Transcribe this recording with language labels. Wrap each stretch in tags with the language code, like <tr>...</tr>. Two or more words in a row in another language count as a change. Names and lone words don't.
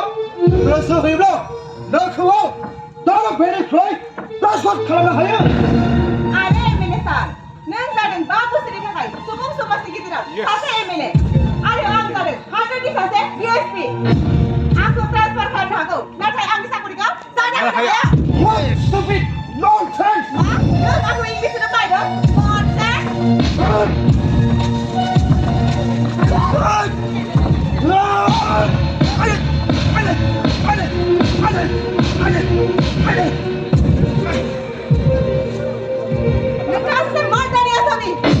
<brx>गोसो होयोब्ला नोंखौ दा बेनिफ्राय ट्रान्सफार खालामनो हायो. आरो एमएलए सार, नों जादों 5 बोसोरनि थाखाय सुबुं समाजनि गेजेराव सासे एमएलए आरो आं जादों हादोरनि सासे डिएसपि. आंखौ ट्रान्सफार खालामनो हागौ, नाथाय आंनि साकरिखौ जानो हाया.</brx> <en>What stupid nonsense!</en> <brx>मा? नों आंखौ इंलिस होनो बायदों? ननसेन्स! नोंथाङा सासे मर्दानि आसामी.</brx>